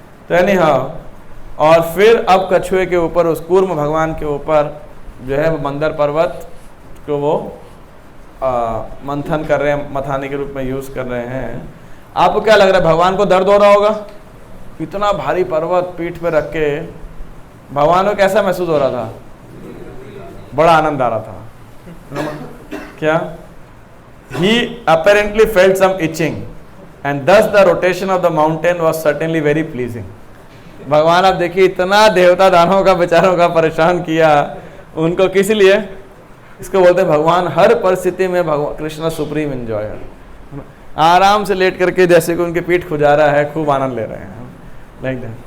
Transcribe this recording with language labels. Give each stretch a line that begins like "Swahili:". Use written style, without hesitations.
Hindi: तो यानी हाँ, और फिर अब कछुए के ऊपर, उस कूर्म भगवान के ऊपर जो है वो मंदर पर्वत को वो मंथन कर रहे हैं, मथाने के रूप में यूज कर रहे हैं। आपको क्या लग रहा है, भगवान को दर्द हो रहा होगा? इतना भारी पर्वत पीठ पे रख के भगवान को कैसा महसूस हो रहा था? बड़ा आनंद आ रहा था। क्या?
English: He apparently felt some itching and thus the rotation of the mountain was certainly very pleasing.
Hindi: भगवान आप देखिए इतना देवता दानवों का बेचारों का परेशान किया, उनको किस लिए? इसको बोलते हैं भगवान हर परिस्थिति में भगवान कृष्ण सुप्रीम एंजॉयर, आराम से लेट करके जैसे कि उनकी पीठ खुजा रहा है, खूब आनंद ले रहे हैं।
English: Like that.